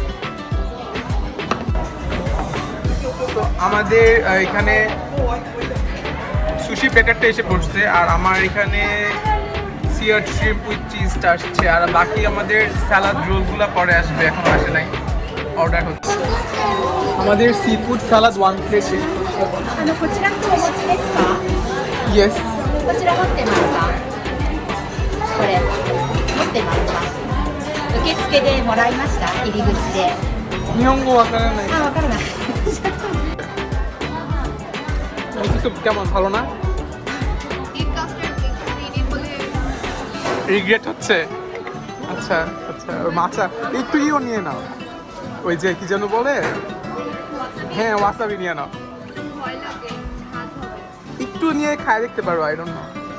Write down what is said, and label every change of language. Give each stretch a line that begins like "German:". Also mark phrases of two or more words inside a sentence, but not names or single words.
Bangla: তো আমাদের এখানে সুশি প্লেটারটা এসে পড়ছে, আর আমার এখানে
English: seared shrimp with
Bangla: চিজটা আসছে। আর বাকি আমাদের স্যালাড রোলগুলো পরে আসবে, এখন আসে নাই, অর্ডার হচ্ছে। আমাদের
English: sea food salad
Bangla: 1 প্লেট শেষ করছে। Yes.
Japanese: こちら持ってますか？これは付でもらいました入り口で。日本語わからない。あ、わからない。
Bangla: মিসো স্যুপ কেমন, ভালো না? রিগ্রেট হচ্ছে? আচ্ছা আচ্ছা, ওই মাছা একটু ইও নিয়ে নাও, ওই যে কি যেন বলে, হ্যাঁ ওয়াসাবি নিয়ে নাও, একটু নিয়ে খায় দেখতে পারো,
English: I don't know.